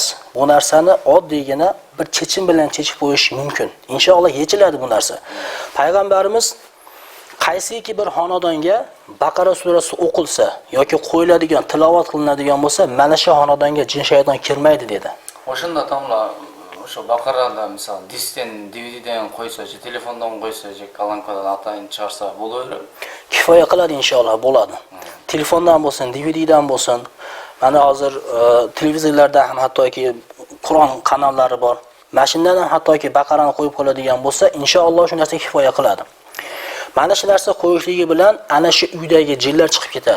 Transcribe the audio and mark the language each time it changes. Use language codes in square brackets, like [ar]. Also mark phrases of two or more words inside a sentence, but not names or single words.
[uz] Bu narsani oddiygina bir chechim bilan chechib qo'yish mumkin. Inshaalloh yechiladi bu narsa. Payg'ambarimiz qaysiki bir xonadonga Baqara surasi o'qilsa yoki qo'yiladigan, tilovat qilinadigan bo'lsa, mana shu xonadonga jin shayton kirmaydi dedi. O'shunda tomlar [ky] Ошо Бакарада мисалы дистен, DVDден койсочу, телефондон койсочу, колонкадан атайын чыгарса боло береби? [uz] Kifoya qiladi inshaalloh, bo'ladi. Telefondan bo'lsin, DVDdan bo'lsin. Mana hozir televizorlarda ham hattoki Qur'on kanallari bor. Mashinada ham hattoki Baqarani qo'yib qo'yadigan bo'lsa, inshaalloh shu narsa kifoya qiladi. Mana shu narsa qo'yishligi bilan ana shu uydagi jinlar chiqib ketadi.